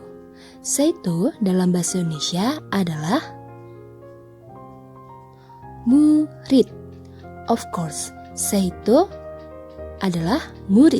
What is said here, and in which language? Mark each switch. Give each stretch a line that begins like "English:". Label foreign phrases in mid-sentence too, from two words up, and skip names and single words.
Indonesian: Seito dalam bahasa Indonesia adalah murid.
English: Of course,
Indonesian: seito adalah murid.